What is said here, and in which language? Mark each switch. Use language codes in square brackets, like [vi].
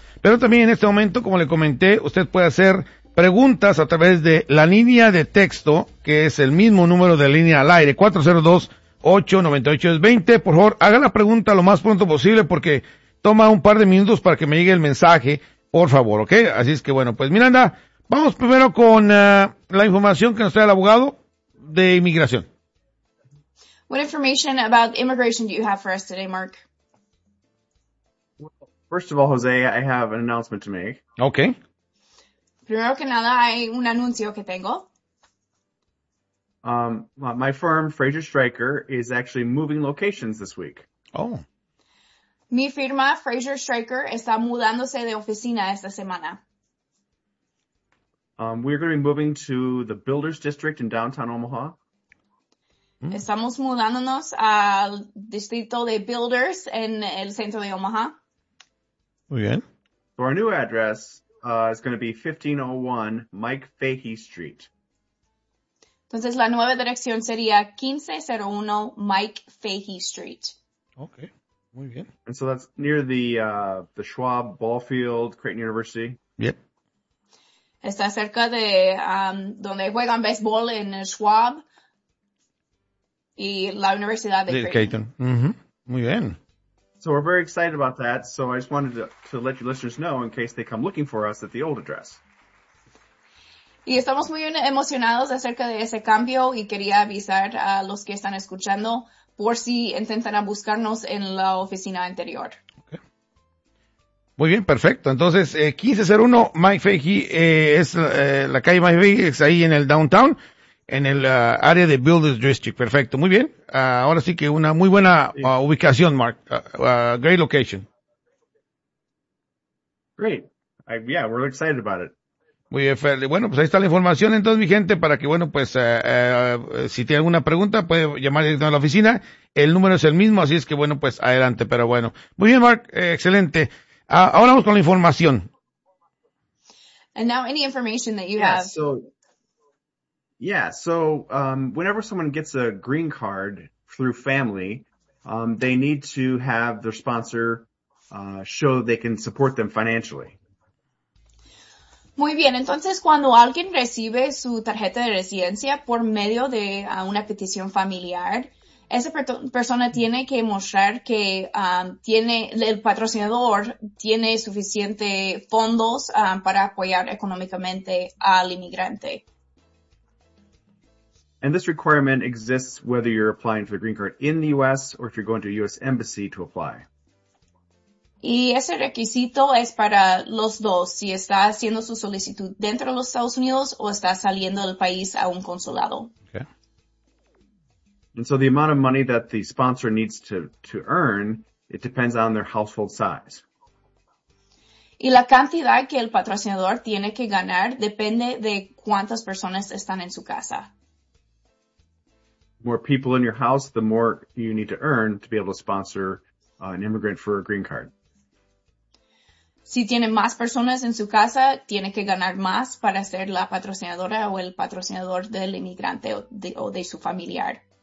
[es] Pero también en este momento, como le comenté, usted puede hacer preguntas a través de la línea de texto, que es el mismo número de línea al aire, 402-898-20. Por favor, haga la pregunta lo más pronto posible porque toma un par de minutos para que me llegue el mensaje, por favor, ¿ok? Así es que bueno, pues Miranda, vamos primero con la información que nos trae el abogado de inmigración. [en] What information about immigration do you have for us today, Mark? Well, first of all, Jose, I have an announcement to make. Okay. [es] Primero que nada, hay un anuncio que tengo. [en] My firm, Fraser Stryker, is actually moving locations this week. Oh. [es] Mi firma, Fraser Stryker, está mudándose de oficina esta semana. [en] We're going to be moving to the Builders District in downtown Omaha. [es] Estamos mudándonos al distrito de Builders en el centro de Omaha. Muy bien. [en] So our new address is going to be 1501 Mike Fahey Street. [es] Entonces, la nueva dirección sería 1501 Mike Fahey Street. Okay, muy bien. [en] And so that's near the Schwab Ball Field, Creighton University. Yep. [es] Está cerca de donde juegan béisbol en Schwab y la Universidad de Creighton. Mm-hmm. Muy bien. [en] So we're very excited about that. So I just wanted to let your listeners know in case they come looking for us at the old address. [es] Y estamos muy emocionados acerca de ese cambio y quería avisar a los que están escuchando por si intentan a buscarnos en la oficina anterior. [en] Okay. [es] Muy bien, perfecto. Entonces, 1501 Mike Fahey es la calle Mike Fahey, es ahí en el downtown, en el área de Builders District. Perfecto, muy bien. Ahora sí que una muy buena ubicación, Mark. [en] Great location. Great. We're excited about it. [es] Muy bien, bueno, pues ahí está la información entonces, mi gente, para que, bueno, pues si tiene alguna pregunta, puede llamar directamente a la oficina. El número es el mismo, así es que, bueno, pues adelante, pero bueno. Muy bien, Mark, excelente. Ahora vamos con la información. [en] And now any information that you have. So whenever someone gets a green card through family, they need to have their sponsor show they can support them financially. [es] Muy bien, entonces cuando alguien recibe su tarjeta de residencia por medio de una petición familiar, esa persona tiene que mostrar que el patrocinador tiene suficiente fondos para apoyar económicamente al inmigrante. [en] And this requirement exists whether you're applying for the green card in the U.S. or if you're going to a U.S. embassy to apply. [es] Y ese requisito es para los dos, si está haciendo su solicitud dentro de los Estados Unidos o está saliendo del país a un consulado. [en] Okay. And so the amount of money that the sponsor needs to earn, it depends on their household size. [es] Y la cantidad que el patrocinador tiene que ganar depende de cuántas personas están en su casa. [en] More people in your house, the more you need to earn to be able to sponsor an immigrant for a green card. [es] Si tiene más personas en su casa, tiene que ganar más para ser la patrocinadora o el patrocinador del inmigrante o de su familiar.